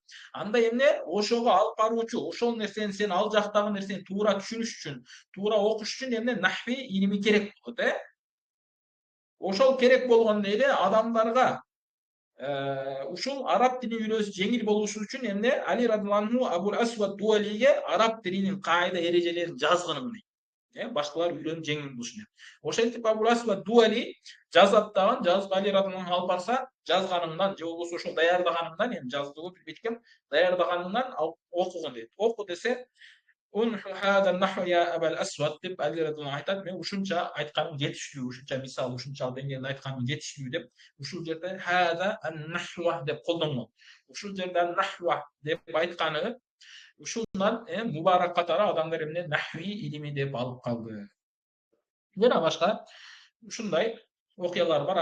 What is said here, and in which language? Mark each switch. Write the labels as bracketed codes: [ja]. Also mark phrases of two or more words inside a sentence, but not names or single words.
[ky] Анда эмне? Ошого алып баруучу, ошол нерсени сен ал жактагы нерсени туура түшүнүш үчүн, туура окуш үчүн эмне? Нахви илими керек болот, Ошол керек болгондо эле адамдарга ушул араб тилин үйрөнүш жеңил болушу үчүн эмне? Али [ar] رضي الله عنه [ky] Абул Асвад Дуалиге араб тилинин кайда эрежелерин жазгынын дейт. Башкалар үйрөнүп жеңил болуш үчүн. Ошентип Абул Асвад Дуали жазат дагы, жазып Али [ar] رضي الله عنه [ky] алып барса, жазганымдан же болбосо ошол даярдаганымдан, эми жаздыгы билбейт экем, даярдаганымдан окугун дейт. Оку десе, [ar] "انحُ هذا النحو يا أبا الأسود" [ky] деп Али [ar] رضي الله عنه [ky] айтат, мен ушунча айтканым жетиштүү, ушунча мисал, ушунча деңгээлде айтканым жетиштүү деп, ушул жерде [ar] هذا النحو [ky] деп колдонгон. Ушул жерде ан-нахва деп айтканы ушундан мубарак катары адамдар эмне нахви илими деп алып калды. Жана башка ушундай окуялар бар.